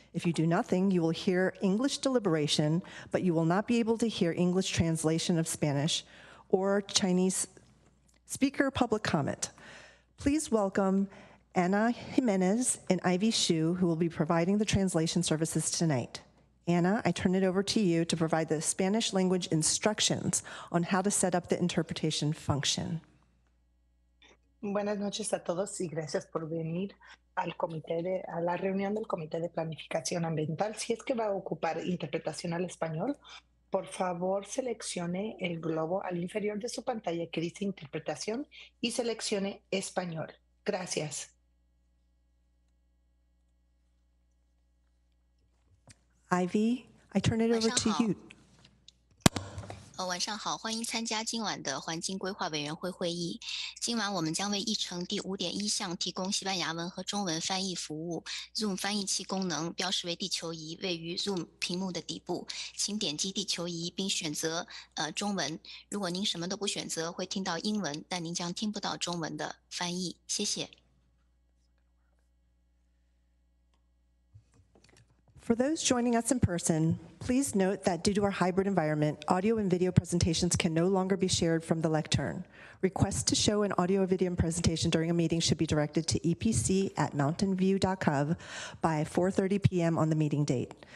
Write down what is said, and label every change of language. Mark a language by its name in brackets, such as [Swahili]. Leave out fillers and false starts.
[English] If you do nothing, you will hear English deliberation, but you will not be able to hear English translation of Spanish or Chinese speaker public comment. Please welcome Anna Jimenez and Ivy Shu, who will be providing the translation services tonight. Anna, I turn it over to you to provide the Spanish language instructions on how to set up the interpretation function. [Spanish] Buenas noches a todos y gracias por venir a la reunión del Comité de Planificación Ambiental. Si es que va a ocupar interpretación al español, por favor seleccione el globo al inferior de su pantalla que dice interpretación y seleccione español. Gracias. [English] Ivy, I turn it over to you. [Chinese] 晚上好，欢迎参加今晚的环境规划委员会会议。今晚我们将为议程第 5.1 项提供西班牙文和中文翻译服务。 Zoom 翻译器功能标识为地球仪，位于 Zoom 屏幕的底部。请点击地球仪并选择中文。如果您什么都不选择，会听到英文，但您将听不到中文的翻译。谢谢。 [English] For those joining us in person, please note that due to our hybrid environment, audio and video presentations can no longer be shared from the lectern. Requests to show an audio or video presentation during a meeting should be directed to epc@mountainview.gov by 4:30 p.m. on the meeting date.